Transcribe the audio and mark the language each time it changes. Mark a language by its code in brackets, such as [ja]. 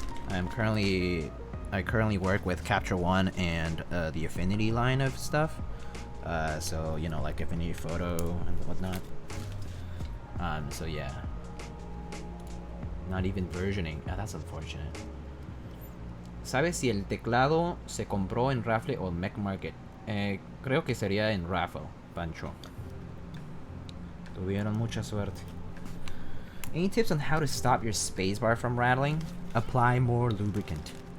[en] I currently work with Capture One and the Affinity line of stuff. So you know, like Affinity Photo and whatnot. So yeah, not even versioning. Ah, that's unfortunate. [es] ¿Sabes si el teclado se compró en Raffle o Mech Market? Creo que sería en Raffle, Pancho. Tuvieron mucha suerte. [en] Any tips on how to stop your spacebar from rattling? Apply more lubricant.